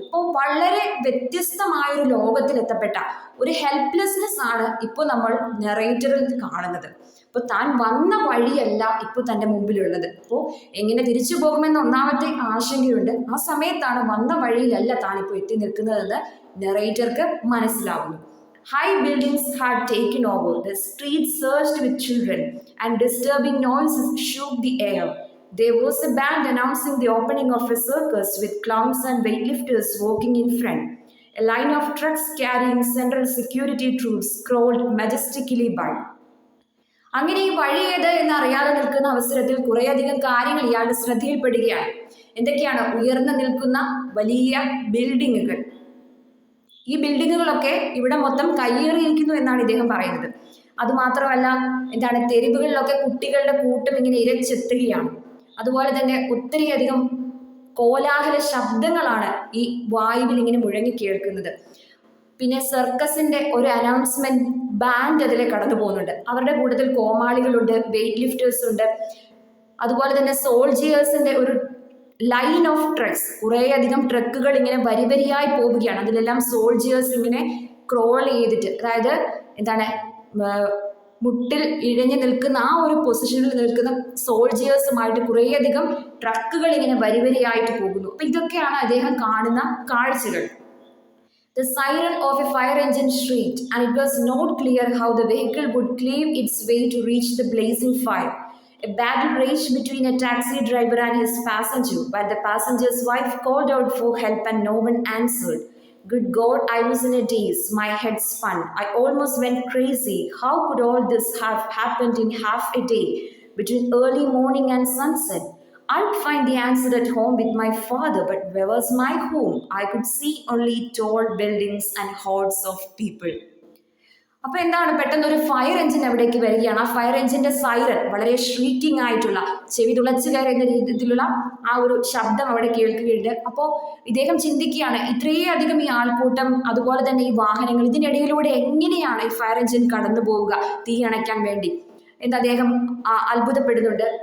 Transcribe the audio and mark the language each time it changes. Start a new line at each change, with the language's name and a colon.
Malayalam: അപ്പോൾ വളരെ വ്യത്യസ്തമായൊരു ലോകത്തിലെത്തപ്പെട്ട ഒരു ഹെൽപ്ലെസ്നെസ് ആണ് ഇപ്പോൾ നമ്മൾ നെറേറ്ററിൽ കാണുന്നത്. അപ്പോൾ താൻ വന്ന വഴിയല്ല ഇപ്പോൾ തൻ്റെ മുമ്പിലുള്ളത്. അപ്പോൾ എങ്ങനെ തിരിച്ചു പോകുമെന്ന് ഒന്നാമത്തെ ആശങ്കയുണ്ട്. ആ സമയത്താണ് വന്ന വഴിയിലല്ല താനിപ്പോൾ എത്തി നിൽക്കുന്നതെന്ന് നെറേറ്റർക്ക് മനസ്സിലാവുന്നു.
English: High buildings had taken over. The streets surged with children, and disturbing noises shook the air. There was a band announcing the opening of a circus with clowns and weightlifters walking in front. A line of trucks carrying central security troops crawled majestically by.
Malayalam: അങ്ങനെ ഈ വഴി ഏത് എന്നറിയാതെ നിൽക്കുന്ന അവസരത്തിൽ കുറേയധികം കാര്യങ്ങൾ ഇയാളുടെ ശ്രദ്ധയിൽപ്പെടുകയാണ്. എന്തൊക്കെയാണ്? ഉയർന്നു നിൽക്കുന്ന വലിയ ബിൽഡിങ്ങുകൾ. ഈ ബിൽഡിങ്ങുകളൊക്കെ ഇവിടെ മൊത്തം കയ്യേറിയിരിക്കുന്നു എന്നാണ് ഇദ്ദേഹം പറയുന്നത്. അതുമാത്രമല്ല, എന്താണ്, തെരുവുകളിലൊക്കെ കുട്ടികളുടെ കൂട്ടം ഇങ്ങനെ ഇരച്ചെത്തുകയാണ്. അതുപോലെ തന്നെ ഒത്തിരിയധികം കോലാഹല ശബ്ദങ്ങളാണ് ഈ വായുവിൽ ഇങ്ങനെ മുഴങ്ങി കേൾക്കുന്നത്. പിന്നെ സർക്കസിന്റെ ഒരു അനൗൺസ്മെന്റ് ബാൻഡ് അതിലെ കടന്നു പോകുന്നുണ്ട്. അവരുടെ കൂട്ടത്തിൽ കോമാളികളുണ്ട്, വെയിറ്റ് ലിഫ്റ്റേഴ്സ് ഉണ്ട്. അതുപോലെ തന്നെ സോൾജിയേഴ്സിന്റെ ഒരു ലൈൻ ഓഫ് ട്രക്സ്, കുറേയധികം ട്രക്കുകൾ ഇങ്ങനെ വരിവരിയായി പോവുകയാണ്. അതിലെല്ലാം സോൾജിയേഴ്സ് ഇങ്ങനെ ക്രോൾ ചെയ്തിട്ട്, അതായത് എന്താണ്, മുട്ടിൽ ഇഴഞ്ഞു നിൽക്കുന്ന ആ ഒരു പൊസിഷനിൽ നിൽക്കുന്ന സോൾജിയേഴ്സുമായിട്ട് കുറേയധികം ട്രക്കുകൾ ഇങ്ങനെ വരിവരിയായിട്ട് പോകുന്നു. അപ്പൊ ഇതൊക്കെയാണ് അദ്ദേഹം കാണുന്ന കാഴ്ചകൾ.
English: The siren of a fire engine shrieked, and it was not clear how the vehicle would cleave its way to reach the blazing fire. A battle raged between a taxi driver and his passenger, while the passenger's wife called out for help and no one answered. Good God, I was in a daze. My head spun. I almost went crazy. How could all this have happened in half a day, between early morning and sunset? I'd find the answer at home with my father, but where was my home? I could see only tall buildings and hordes of people.
Malayalam: അപ്പൊ എന്താണ്, പെട്ടെന്ന് ഒരു fire engine അവിടേക്ക് വരികയാണ്. ആ fire എഞ്ചിന്റെ siren വളരെ shrieking ആയിട്ടുള്ള, ചെവി തുളച്ചു കയറുന്ന രീതിയിലുള്ള ആ ഒരു ശബ്ദം അവിടെ കേൾക്കുകയുണ്ട്. അപ്പോൾ ഇദ്ദേഹം ചിന്തിക്കുകയാണ്, ഇത്രയധികം ഈ ആൾക്കൂട്ടം, അതുപോലെ തന്നെ ഈ വാഹനങ്ങൾ, ഇതിനിടയിലൂടെ എങ്ങനെയാണ് ഈ ഫയർ എഞ്ചിൻ കടന്നു പോവുക തീ അണയ്ക്കാൻ വേണ്ടി എന്ന് അദ്ദേഹം അത്ഭുതപ്പെടുന്നുണ്ട്.